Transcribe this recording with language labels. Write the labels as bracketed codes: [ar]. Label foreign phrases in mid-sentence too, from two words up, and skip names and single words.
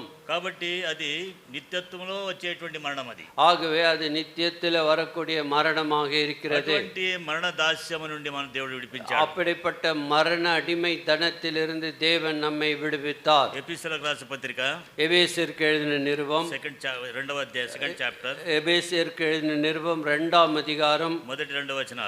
[te] కాబట్టి అది నిత్యత్వంలో వచ్చేటువంటి మరణం. అది [ta] ஆகவே அது நித்தியத்தில் வரக்கூடிய மரணமாக இருக்கிறது. [te] అటువంటి మరణ దాస్యము నుండి మన దేవుడు విడిపించాడు. [ta] அப்படிப்பட்ட மரண அடிமை தனத்திலிருந்து தேவன் நம்மை விடுவித்தார். [te] எபேசியருக்கு ராసిన పత్రిక [ta] எபேசியருக்கு எழுதின நிருபம் [te] 2వ అధ్యాయం 2nd chapter [ta] எபேசியருக்கு எழுதின நிருபம் 2ஆம் அதிகாரம் [te] మొదటి 2 వచనాలు.